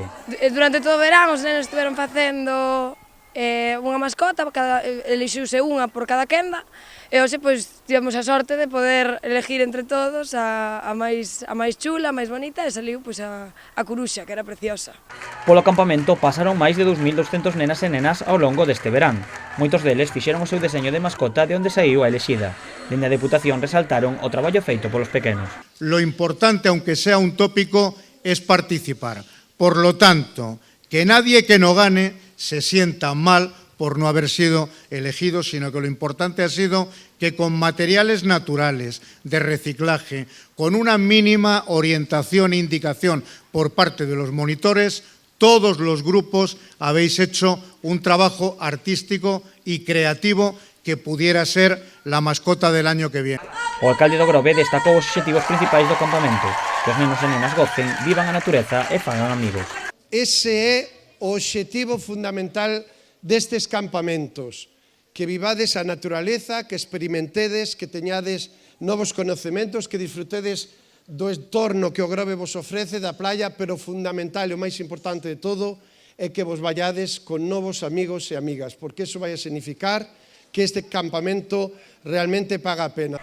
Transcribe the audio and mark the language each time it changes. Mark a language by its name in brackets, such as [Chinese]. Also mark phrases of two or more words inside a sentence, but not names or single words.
[Galician] Durante todo o verán os nenos estiveron facendo unha mascota, elixiuse unha por cada quenda, e hoxe pois tivemos a sorte de poder elegir entre todos a máis chula, a máis bonita, e saliu pois a coruxa, que era preciosa. Polo campamento pasaron máis de 2.200 nenas e nenas ao longo deste verán. Moitos deles fixeron o seu deseño de mascota de onde saiu a elexida. Dende a Deputación resaltaron o traballo feito polos pequenos. [Spanish] Lo importante, aunque sea un tópico, es participar. Por lo tanto, que nadie que no gane se sienta mal por no haber sido elegido, sino que lo importante ha sido que con materiales naturales, de reciclaje, con una mínima orientación e indicación por parte de los monitores, todos los grupos habéis hecho un trabajo artístico y creativo que pudiera ser la mascota del año que viene. [Galician] O alcalde do Grove destacou os obxectivos principais do campamento, que os nenos e nenas gocen, vivan a natureza e fagan amigos. Ese é o obxectivo fundamental destes campamentos, que vivades a naturaleza, que experimentedes, que teñades novos conocementos, que disfrutedes do entorno que o Grove vos ofrece, da playa, pero fundamental e o máis importante de todo é que vos vallades con novos amigos e amigas, porque iso vai a significar que este campamento realmente paga a pena.